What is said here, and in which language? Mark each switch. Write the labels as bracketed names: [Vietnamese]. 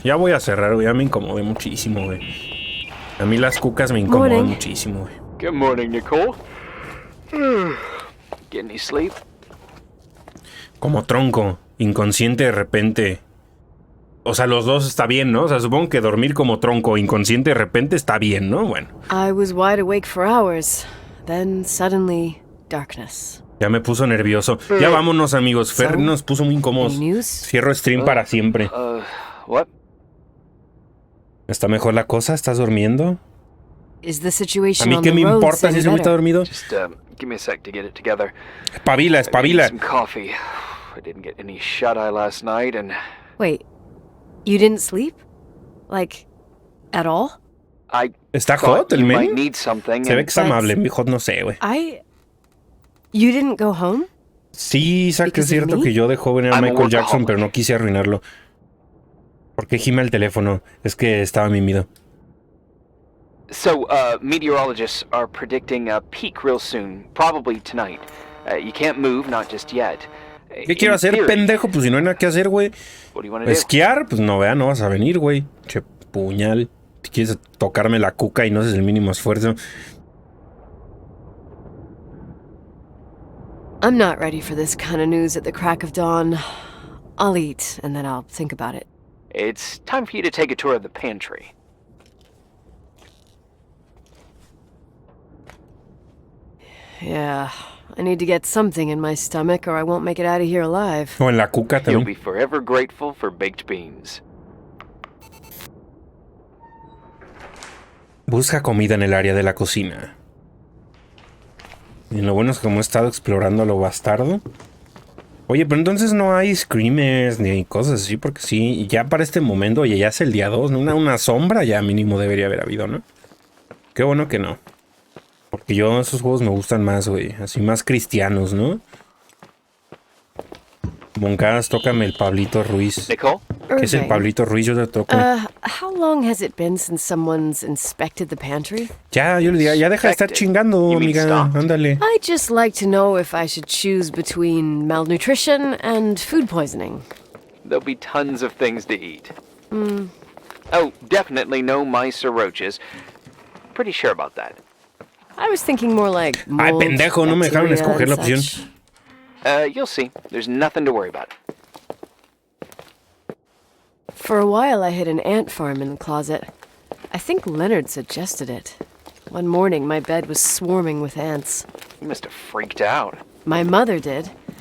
[Spanish] Ya voy a cerrar, güey. Ya me incomodé muchísimo, güey. A mí las cucas me incomodan muchísimo, güey. [English] Good morning, Nicole. Get any sleep? [Spanish] Como tronco, inconsciente de repente. O sea, los dos está bien, ¿no? O sea, supongo que dormir como tronco, inconsciente de repente está bien, ¿no? Bueno. [English] I was wide awake for hours. Then suddenly, darkness. [Spanish] Ya me puso nervioso. Ya vámonos, amigos. Fer nos puso muy incómodos. Cierro stream para siempre. [English] What? [Spanish] ¿Está mejor la cosa? ¿Estás durmiendo? [English] Is the situation [Spanish] ¿A mí qué me importa si ese güey está dormido? [English] Just give me a sec to get it together. [Spanish] Espabila, espabila. [English] Some coffee. I didn't get any shut-eye last night and... Wait, you didn't sleep? Like, at all? [Spanish] ¿Está hot el men? Se ve que está amable. Mi hot no sé, güey. [English] You didn't go home? [Spanish] Sí, Isaac, es cierto que yo de joven era Michael Jackson, pero no quise arruinarlo. ¿Por qué gime el teléfono? Es que estaba mimido. [English] So, meteorologists are predicting a peak real soon, probably tonight. You can't move, not just yet. [Spanish] ¿Qué quiero hacer, pendejo? Pues si no hay nada que hacer, güey. Esquiar, pues no, vea, no vas a venir, güey. Che, puñal. Si quieres tocarme la cuca y no haces el mínimo esfuerzo. [English] I'm not ready for this kind of news at the crack of dawn. I'll eat, and then I'll think about it. It's time for you to take a tour of the pantry. Yeah, I need to get something in my stomach or I won't make it out of here alive. [Spanish] O en la cuca también. [English] You'll be forever grateful for baked beans. [Spanish] Busca comida en el área de la cocina. Y lo bueno es que como he estado explorando lo bastardo. Oye, pero entonces no hay screamers ni cosas así, porque sí, ya para este momento, oye, ya es el día 2, ¿no? Una sombra ya mínimo debería haber habido, ¿no? Qué bueno que no. Porque yo esos juegos me gustan más, güey. Así más cristianos, ¿no? Moncadas, tócame el Pablito Ruiz. [English] Nicole? [Spanish] ¿Qué es el Pablito Ruiz? Yo te toco. [English] How long has it been since someone's inspected the pantry? [Spanish] Ya, yo le diría, ya deja de estar chingando, amiga. Ándale. [English] I'd just like to know if I should choose between malnutrition and food poisoning. There'll be tons of things to eat. Oh, definitely no mice or roaches. Pretty sure about that. I was thinking more like [Spanish] Ay, [English] mold, [Spanish] pendejo, no me dejaron escoger la opción. [English] You'll see. There's nothing to worry about. For a while, I hid an ant farm in the closet. I think Leonard suggested it. One morning, my bed was swarming with ants. You must have freaked out. My mother did.